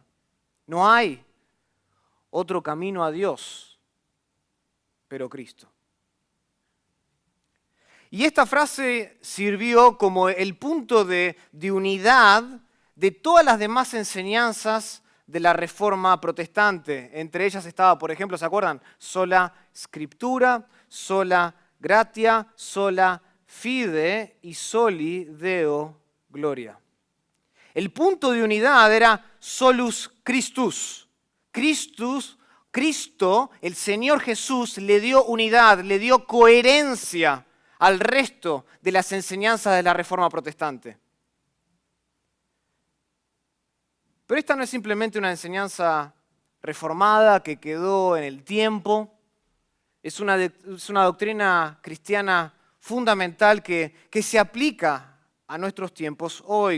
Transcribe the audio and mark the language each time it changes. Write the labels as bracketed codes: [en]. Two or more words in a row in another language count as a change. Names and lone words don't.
[es] No hay otro camino a Dios, pero Cristo. Y esta frase sirvió como el punto de unidad de todas las demás enseñanzas de la Reforma Protestante. Entre ellas estaba, por ejemplo, ¿se acuerdan? [la] Sola Scriptura, sola gratia, sola fide y soli Deo gloria. [es] El punto de unidad era [la] solus Christus. [es] Cristo, el Señor Jesús, le dio unidad, le dio coherencia al resto de las enseñanzas de la Reforma Protestante. Pero esta no es simplemente una enseñanza reformada que quedó en el tiempo, es una doctrina cristiana fundamental que se aplica a nuestros tiempos hoy.